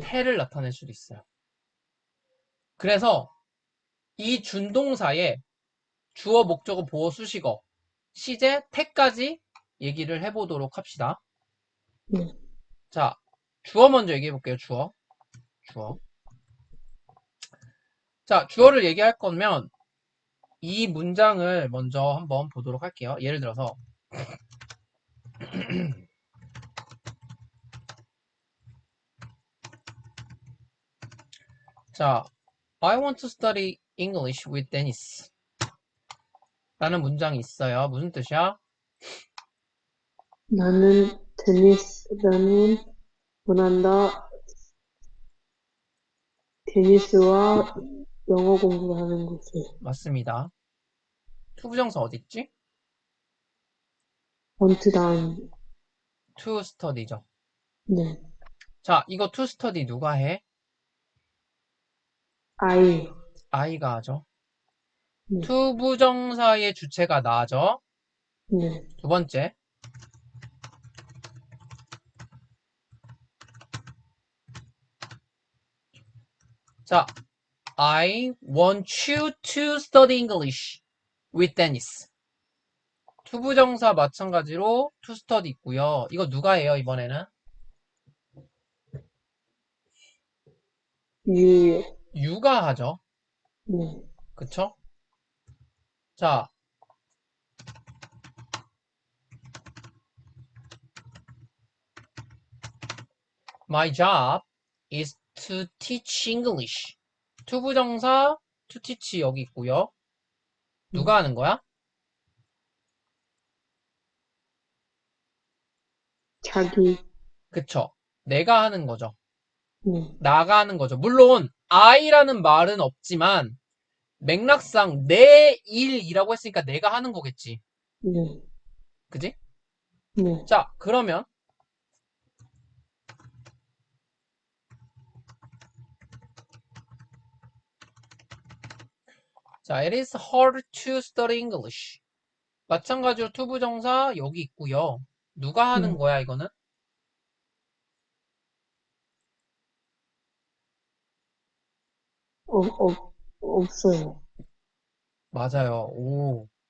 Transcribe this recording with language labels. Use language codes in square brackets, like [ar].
[ko] 태를 나타낼 수도 있어요. 그래서 이 준동사에 주어, 목적어, 보어, 수식어, 시제, 태까지 얘기를 해보도록 합시다. 네. 자, 주어 먼저 얘기해 볼게요. 주어. 자, 주어를 얘기할 거면 이 문장을 먼저 한번 보도록 할게요. 예를 들어서 자, [en] I want to study English with Dennis [ko] 라는 문장이 있어요. 무슨 뜻이야? 나는 테니스를 원한다. 테니스와 영어 공부를 하는 곳을. 맞습니다. 투부정사 어디 있지? 원투다운. [en] to study [ko] 죠. 네. 자, 이거 [en] to study [ko] 누가 해? [en] I. [ko] I가 하죠. 네. 투부정사의 주체가 나죠. 네. 두 번째. [en] 자, I want you to study English with Dennis. [ko] 투부정사 마찬가지로 [en] to study [ko] 있고요. 이거 누가 해요, 이번에는? [en] You. [ko] you가 하죠. 네. 그쵸? 자, [en] my job is to teach English. [ko] 투부정사 [en] to teach [ko] 여기 있고요. 누가 네. 하는 거야? 자기. 그쵸? 내가 하는 거죠. 네. 나가 하는 거죠. 물론 I라는 말은 없지만 맥락상 내 일이라고 했으니까 내가 하는 거겠지. 네. 그지? 네. 자, 그러면 자, [en] it is hard to study English. [ko] 마찬가지로 투부정사 여기 있고요. 누가 하는 네. 거야, 이거는? 없어요. 맞아요. 오.